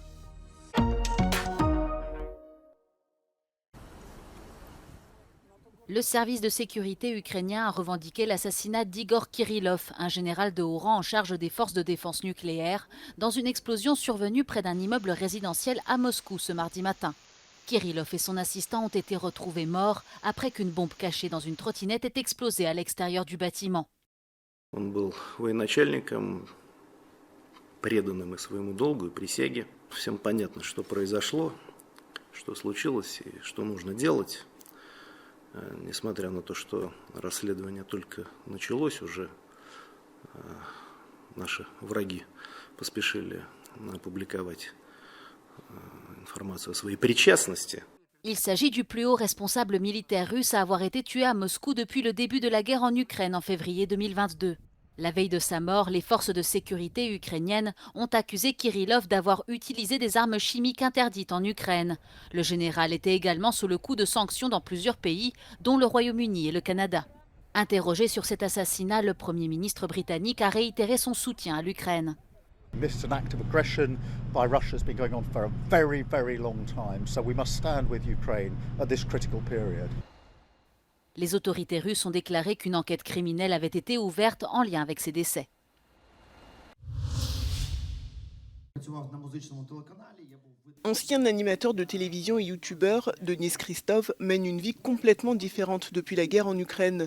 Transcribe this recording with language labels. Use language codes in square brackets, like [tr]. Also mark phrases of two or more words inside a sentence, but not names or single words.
[fr] Le service de sécurité ukrainien a revendiqué l'assassinat d'Igor Kirillov, un général de haut rang en charge des forces de défense nucléaire, dans une explosion survenue près d'un immeuble résidentiel à Moscou ce mardi matin. Kirillov et son assistant ont été retrouvés morts après qu'une bombe cachée dans une trottinette ait explosé à l'extérieur du bâtiment. [ru] Он был военачальником, преданным и своему долгу, и присяге. Всем понятно, что произошло, что случилось и что нужно делать. Несмотря на то, что расследование только началось, уже наши враги поспешили опубликовать информацию о своей причастности. [fr] Il s'agit du plus haut responsable militaire russe à avoir été tué à Moscou depuis le début de la guerre en Ukraine en février 2022. La veille de sa mort, les forces de sécurité ukrainiennes ont accusé Kirillov d'avoir utilisé des armes chimiques interdites en Ukraine. Le général était également sous le coup de sanctions dans plusieurs pays, dont le Royaume-Uni et le Canada. Interrogé sur cet assassinat, le Premier ministre britannique a réitéré son soutien à l'Ukraine. [en] This is an act of aggression by Russia has been going on for a very, very long time, so we must stand with Ukraine at this critical period. [fr] Les autorités russes ont déclaré qu'une enquête criminelle avait été ouverte en lien avec ces décès. Ancien animateur de télévision et youtubeur, Denis Christov mène une vie complètement différente depuis la guerre en Ukraine.